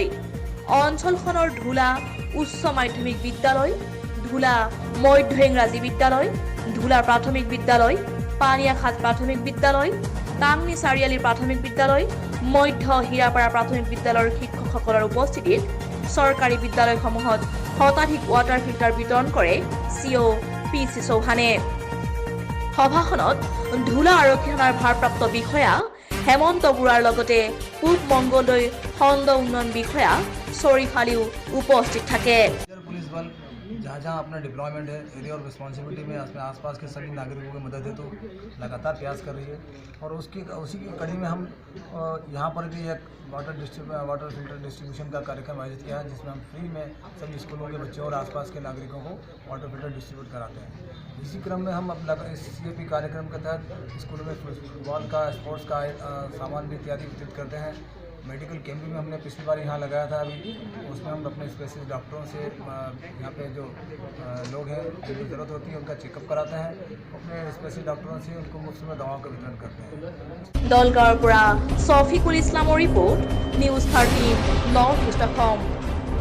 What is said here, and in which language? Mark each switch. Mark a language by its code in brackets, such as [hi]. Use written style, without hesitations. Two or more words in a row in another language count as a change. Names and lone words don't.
[as] অঞ্চলখনৰ ধুলা উচ্চ মাধ্যমিক বিদ্যালয়, ধুলা মধ্য ইংৰাজী বিদ্যালয়, ধুলা প্ৰাথমিক বিদ্যালয়, পানিয়াঘাট প্ৰাথমিক বিদ্যালয়, টাংনি চাৰিআলি প্ৰাথমিক বিদ্যালয়, মধ্য হীৰাপাৰা প্ৰাথমিক বিদ্যালয়ৰ শিক্ষকসকলৰ উপস্থিতিত চৰকাৰী বিদ্যালয়সমূহত শতাধিক [en] water filter [as] বিতৰণ কৰে CO PC চৌহানে। সভাখনত ধুলা আৰক্ষী থানাৰ ভাৰপ্ৰাপ্ত বিষয়া হেমন্ত বুঢ়াৰ লগতে পূব মংগলদৈ খণ্ড উন্নয়ন বিষয়া শৰীফ আলীও উপস্থিত থাকে। [hi] पुलिस बल जहाँ जहाँ अपना डिप्लॉयमेंट है एरिया और रिस्पॉन्सिबिलिटी में अपने आसपास के सभी नागरिकों की मदद हेतु लगातार प्रयास कर रही है और उसी की कड़ी में हम यहाँ पर भी एक [en] water filter distribution [hi] का कार्यक्रम आयोजित किया है, जिसमें हम फ्री में सभी स्कूलों के बच्चों और आसपास के नागरिकों को [en] water filter distribute [hi] कराते हैं। इसी क्रम में हम इस CAP कार्यक्रम के तहत स्कूलों में फुटबॉल का स्पोर्ट्स का सामान भी इत्यादि वितरित करते हैं। [en] medical camp [hi] भी हमने पिछली बार यहाँ लगाया था, अभी उसमें हम अपने [en] specialist doctors [hi] से यहाँ पे जो लोग हैं जिनको ज़रूरत होती है उनका चेकअप कराते हैं, अपने [en] specialist doctors [hi] से उनको मुफ्त में दवाओं का वितरण करते हैं। [as] দলগাঁৱৰ পৰা শফিকুল ইছলামৰ ৰিপৰ্ট, নিউজ 13 নৰ্থ ইষ্ট অসম।